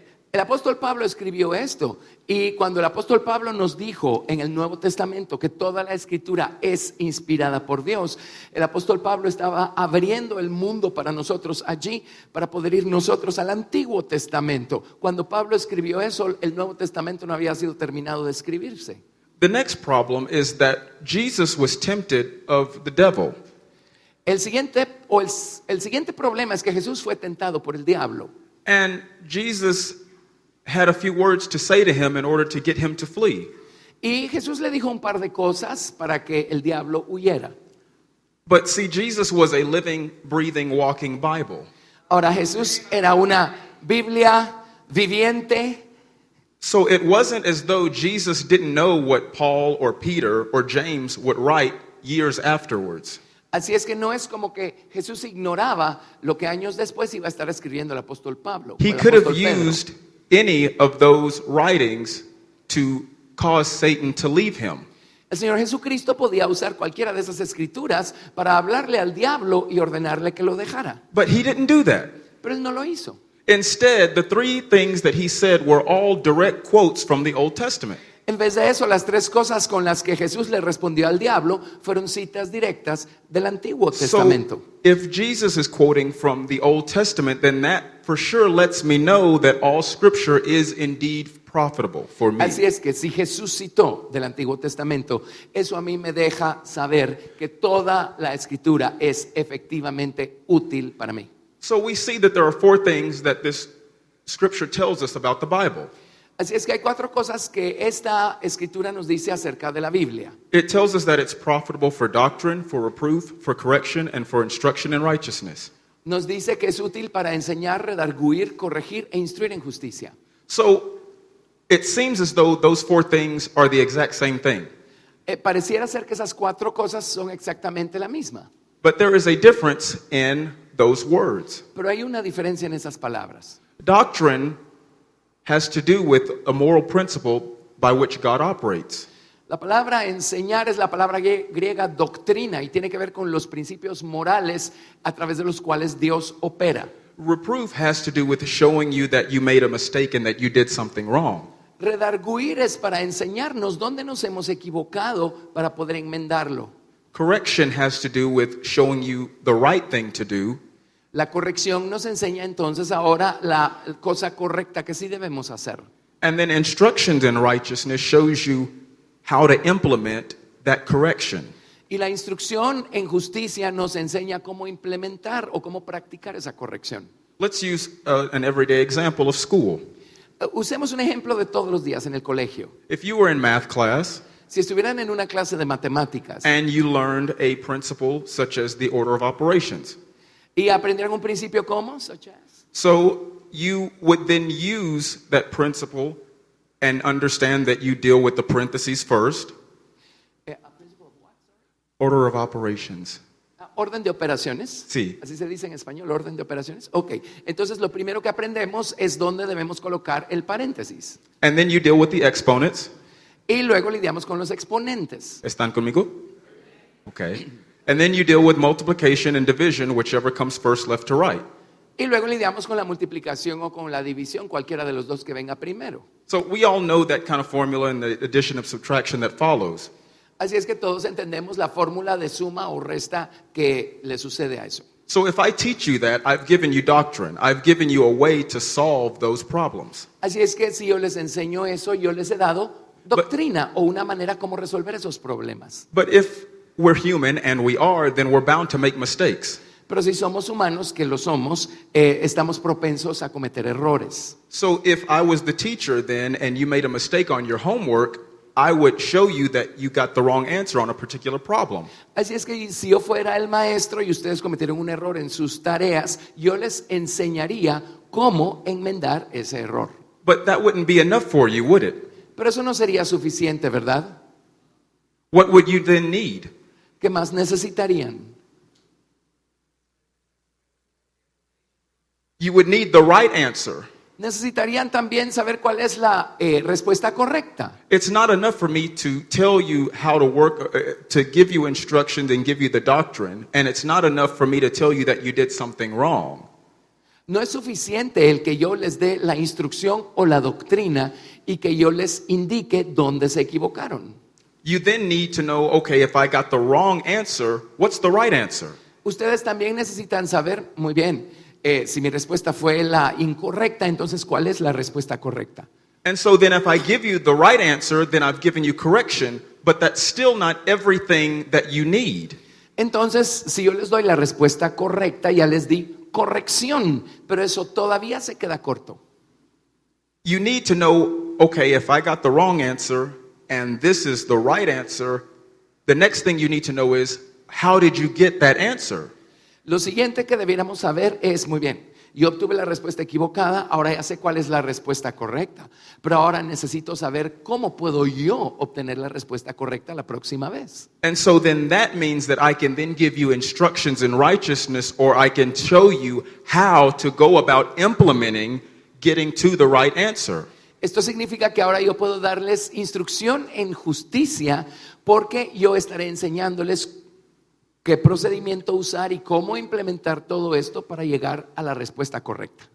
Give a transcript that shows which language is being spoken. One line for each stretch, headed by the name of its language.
Spanish: El apóstol Pablo escribió esto y cuando el apóstol Pablo nos dijo en el Nuevo Testamento que toda la escritura es inspirada por Dios, el apóstol Pablo estaba abriendo el mundo para nosotros allí para poder ir nosotros al Antiguo Testamento. Cuando Pablo escribió eso, el Nuevo Testamento no había sido terminado de escribirse.
English: The next problem is that Jesus was tempted of the devil.
Spanish: El siguiente problema es que Jesús fue tentado por el diablo.
English: And Jesus had a few words to say to him in order to get him to flee.
Spanish: Y Jesús le dijo un par de cosas para que el diablo huyera.
English: But see, Jesus was a living, breathing, walking Bible.
Spanish: Ahora Jesús era una Biblia viviente.
English: So it wasn't as though Jesus didn't know what Paul or Peter or James would write years afterwards.
Spanish: Así es que no es como que Jesús ignoraba lo que años después iba a estar escribiendo el apóstol Pablo.
English: He
Spanish: el
English: could have
Spanish: apóstol Pedro.
English: used any of those writings to cause Satan to leave him.
Spanish: El Señor Jesucristo podía usar cualquiera de esas escrituras para hablarle al diablo y ordenarle que lo dejara.
English: But he didn't do that.
Spanish: Pero él no lo hizo.
English: Instead, the three things that he said were all direct quotes from the Old Testament.
Spanish: En vez de eso, las tres cosas con las que Jesús le respondió al diablo fueron citas directas del Antiguo Testamento.
English: So, if Jesus is quoting from the Old Testament, then that for sure lets me know that all scripture is indeed profitable for me.
Spanish: Así es que si Jesús citó del Antiguo Testamento, eso a mí me deja saber que toda la Escritura es efectivamente útil para mí.
English: So we see that there are 4 things that this scripture tells us about the Bible.
Spanish: Así es que hay 4 cosas que esta Escritura nos dice acerca de la Biblia.
English: It tells us that it's profitable for doctrine, for reproof, for correction, and for instruction in righteousness.
Spanish: Nos dice que es útil para enseñar, redarguir, corregir e instruir en justicia.
English: So it seems as though those 4 things are the exact same thing.
Spanish: Pareciera ser que esas 4 cosas son exactamente la misma,
English: But there is a difference in those words.
Spanish: pero hay una diferencia en esas palabras.
English: Doctrine has to do with a moral principle by which God operates.
Spanish: La palabra enseñar es la palabra griega doctrina y tiene que ver con los principios morales a través de los cuales Dios opera.
English: Reproof has to do with showing you that you made a mistake and that you did something wrong.
Spanish: Redarguir es para enseñarnos dónde nos hemos equivocado para poder enmendarlo.
English: Correction has to do with showing you the right thing to do.
Spanish: La corrección nos enseña entonces ahora la cosa correcta que sí debemos hacer.
English: And then instructions in righteousness shows you how to implement that correction.
Spanish: Y la instrucción en justicia nos enseña cómo implementar o cómo practicar esa corrección.
English: Let's use an everyday example of school.
Spanish: Usemos un ejemplo de todos los días en el colegio.
English: If you were in math class
Spanish: Si estuvieran en una clase de matemáticas
English: and you learned a principle such as the order of operations,
Spanish: y aprendieran un principio como,
English: such as, so you would then use that principle and understand that you deal with the parentheses first, order of operations.
Spanish: orden de operaciones. Sí. Así se dice en español, orden de operaciones. Ok, entonces lo primero que aprendemos es dónde debemos colocar el paréntesis.
English: And then you deal with the exponents.
Spanish: Y luego lidiamos con los exponentes. ¿Están conmigo? Okay.
English: And then you deal with multiplication and division, whichever comes first, left to right.
Spanish: Y luego lidiamos con la multiplicación o con la división, cualquiera de los dos que venga primero.
English: So we all know that kind of formula and the addition of subtraction that follows.
Spanish: Así es que todos entendemos la fórmula de suma o resta que le sucede a eso.
English: So if I teach you that, I've given you doctrine. I've given you a way to solve those problems.
Spanish: Así es que si yo les enseño eso, yo les he dado doctrina o una manera como resolver esos problemas.
English: But if we're human, and we are, then we're bound to make mistakes.
Spanish: Pero si somos humanos, que lo somos, estamos propensos a cometer errores.
English: So if I was the teacher then, and you made a mistake on your homework, I would show you that you got the wrong answer on a particular problem.
Spanish: Así es que si yo fuera el maestro y ustedes cometieron un error en sus tareas, yo les enseñaría cómo enmendar ese error.
English: But that wouldn't be enough for you, would it?
Spanish: Pero eso no sería suficiente, ¿verdad?
English: What would you then need?
Spanish: ¿Qué más necesitarían?
English: You would need the right answer.
Spanish: Necesitarían también saber cuál es la respuesta correcta.
English: It's not enough for me to tell you how to work, to give you instructions and give you the doctrine, and it's not enough for me to tell you that you did something wrong.
Spanish: No es suficiente el que yo les dé la instrucción o la doctrina y que yo les indique dónde se equivocaron.
English: You then need to know, okay, if I got the wrong answer, what's the right answer?
Spanish: Ustedes también necesitan saber, muy bien, si mi respuesta fue la incorrecta, entonces ¿cuál es la respuesta correcta?
English: And so then if I give you the right answer, then I've given you correction, but that's still not everything that you need.
Spanish: Entonces, si yo les doy la respuesta correcta, ya les di corrección, pero eso todavía se queda corto.
English: You need to know, okay, if I got the wrong answer and this is the right answer, the next thing you need to know is, how did you get that answer?
Spanish: Lo siguiente que debiéramos saber es, muy bien, yo obtuve la respuesta equivocada, ahora ya sé cuál es la respuesta correcta, pero ahora necesito saber cómo puedo yo obtener la respuesta correcta la próxima vez.
English: And so then that means that I can then give you instructions in righteousness, or I can show you how to go about implementing getting to the right answer.
Spanish: Esto significa que ahora yo puedo darles instrucción en justicia porque yo estaré enseñándoles qué procedimiento usar y cómo implementar todo esto para llegar a la respuesta correcta.